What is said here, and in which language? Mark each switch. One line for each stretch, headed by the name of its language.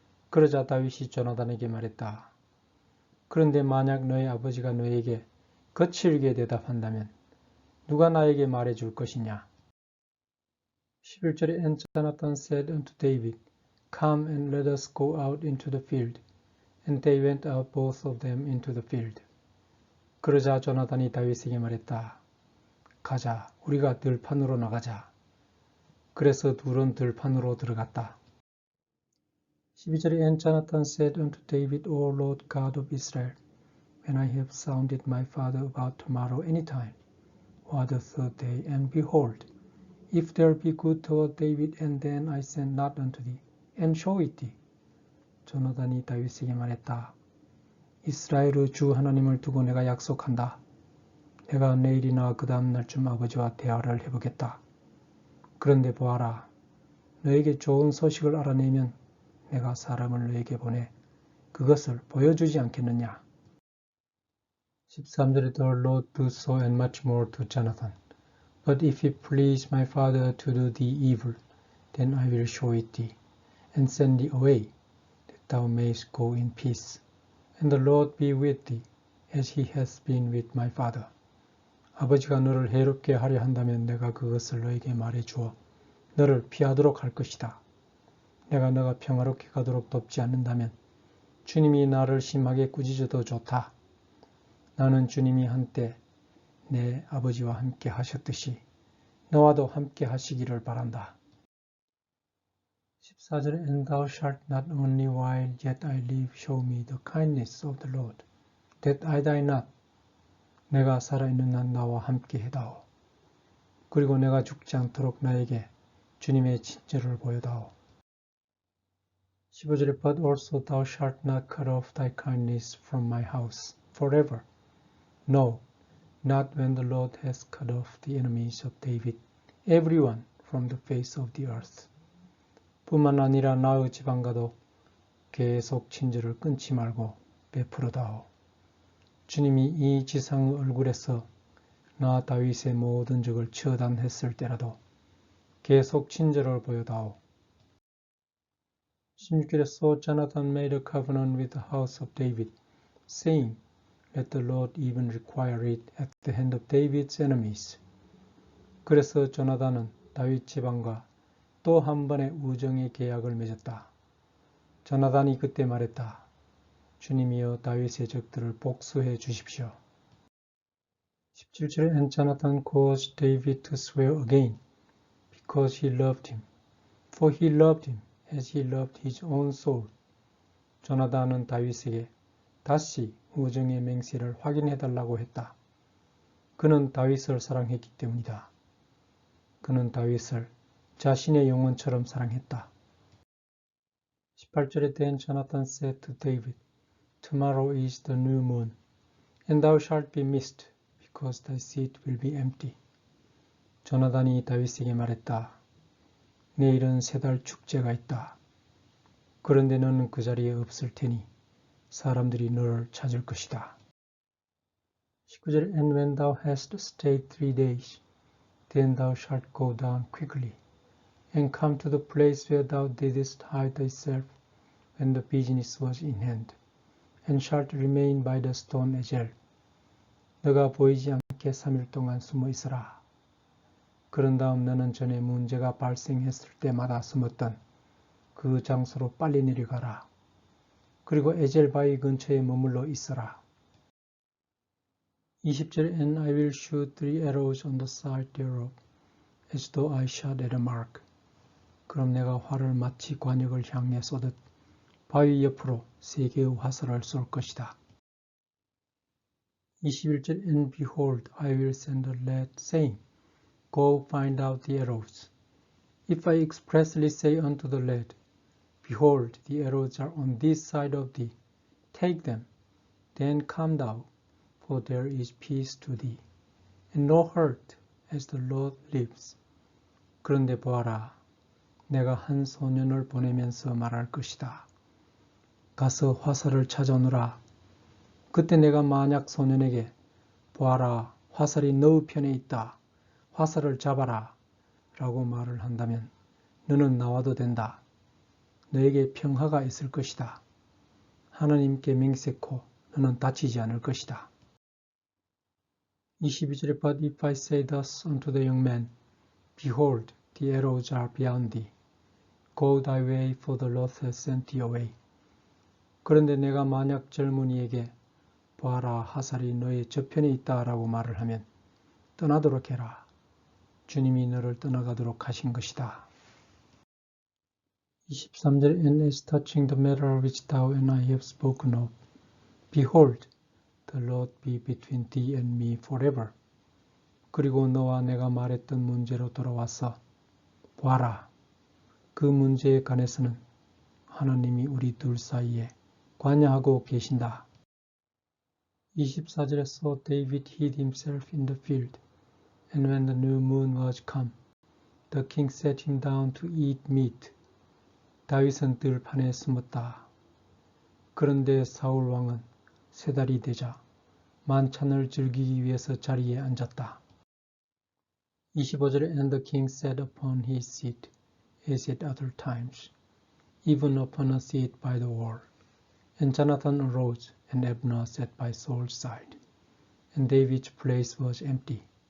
Korean: 그러자 다윗이 조나단에게 말했다. 그런데 만약 너의 아버지가 너에게 거칠게 대답한다면 누가 나에게 말해줄 것이냐? 11절에
English: And Jonathan said unto David, Come and let us go out into the field. And they went out both of them into the field.
Korean: 그러자 조나단이 다윗에게 말했다. 가자, 우리가 들판으로 나가자. 그래서 둘은 들판으로 들어갔다. 12절에
English: And Jonathan said unto David, O Lord God of Israel, when I have sounded my father about tomorrow any time, or the third day, and behold, if there be good toward David, and then I send not unto thee, and show it thee.
Korean: 조나단이 다윗에게 말했다. 이스라엘의 주 하나님을 두고 내가 약속한다. 내가 내일이나 그 다음 날쯤 아버지와 대화를 해보겠다. 그런데 보아라. 너에게 좋은 소식을 알아내면 내가 사람을 너에게 보내 그것을 보여주지 않겠느냐. 13절에
English: The Lord do so and much more to Jonathan. But if it please my father to do thee evil, then I will show it thee, and send thee away, that thou mayest go in peace. And the Lord be with thee, as he has been with my father.
Korean: 아버지가 너를 해롭게 하려 한다면 내가 그것을 너에게 말해주어 너를 피하도록 할 것이다. 내가 너가 평화롭게 가도록 돕지 않는다면 주님이 나를 심하게 꾸짖어도 좋다. 나는 주님이 한때 내 아버지와 함께 하셨듯이 너와도 함께 하시기를 바란다. 14절에
English: And thou shalt not only while yet I live show me the kindness of the Lord, that I die not.
Korean: 내가 살아있는 한 나와 함께 해다오. 그리고 내가 죽지 않도록 나에게 주님의 친절을 보여다오. 15절에
English: But also thou shalt not cut off thy kindness from my house forever. No, not when the Lord has cut off the enemies of David, everyone from the face of the earth.
Korean: 뿐만 아니라 나의 지방과도 계속 친절을 끊지 말고 베풀어다오. 주님이 이 지상의 얼굴에서 나 다윗의 모든 적을 처단했을 때라도 계속 친절을 보여다오. 16절에
English: So Jonathan made a covenant with the house of David, saying, Let the Lord even require it at the hand of David's enemies.
Korean: 그래서 조나단은 다윗 지방과 또 한 번의 우정의 계약을 맺었다. 조나단이 그때 말했다. 주님이여 다윗의 적들을 복수해 주십시오. 17절에
English: And Jonathan caused David to swear again, because he loved him. For he loved him as he loved his own soul.
Korean: 조나단은 다윗에게 다시 우정의 맹세를 확인해달라고 했다. 그는 다윗을 사랑했기 때문이다. 그는 다윗을 자신의 영혼처럼 사랑했다. 18절에
English: Then Jonathan said to David, Tomorrow is the new moon, and thou shalt be missed, because thy seat will be empty.
Korean: 조나단이 다윗에게 말했다. 내일은 세 달 축제가 있다. 그런데 너는 그 자리에 없을 테니 사람들이 너를 찾을 것이다. 19절
English: And when thou hast stayed 3 days, then thou shalt go down quickly, and come to the place where thou didst hide thyself when the business was in hand, and shalt remain by the stone Ezel.
Korean: 너가 보이지 않게 3일 동안 숨어 있으라. 그런 다음 너는 전에 문제가 발생했을 때마다 숨었던 그 장소로 빨리 내려가라. 그리고 에젤 바위 근처에 머물러 있어라. 20절
English: And I will shoot 3 arrows on the side thereof, as though I shot at a mark.
Korean: 그럼 내가 활을 마치 관역을 향해 쏘듯 바위 옆으로 3개의 화살을 쏠 것이다. 21절
English: And behold, I will send a lad, saying, Go find out the arrows. If I expressly say unto the lad, Behold, the arrows are on this side of thee, take them, then come thou, for there is peace to thee, and no hurt, as the Lord lives.
Korean: 그런데 보아라, 내가 한 소년을 보내면서 말할 것이다. 가서 화살을 찾아오너라. 그때 내가 만약 소년에게 보아라, 화살이 너의 편에 있다. 화살을 잡아라. 라고 말을 한다면 너는 나와도 된다. 너에게 평화가 있을 것이다. 하나님께 맹세코 너는 다치지 않을 것이다. 22절에
English: But if I say thus unto the young man, Behold, the arrows are beyond thee. Go thy way, for the Lord hath sent thee away.
Korean: 그런데 내가 만약 젊은이에게 보아라, 화살이 너의 저편에 있다라고 말을 하면 떠나도록 해라. 주님이 너를 떠나가도록 하신 것이다. 23절
English: And as touching the matter which thou and I have spoken of, behold, the Lord be between thee and me forever.
Korean: 그리고 너와 내가 말했던 문제로 돌아와서 보아라. 그 문제에 관해서는 하나님이 우리 둘 사이에 관여하고 계신다. 24절에
English: So David hid himself in the field, and when the new moon was come, the king sat him down to eat meat.
Korean: 다윗은 들판에 숨었다. 그런데 사울 왕은 세 달이 되자 만찬을 즐기기 위해서 자리에 앉았다. 25절에
English: And the king sat upon his seat, as at other times, even upon a seat by the wall. And Jonathan arose, and Abner sat by Saul's side, and David's place was empty.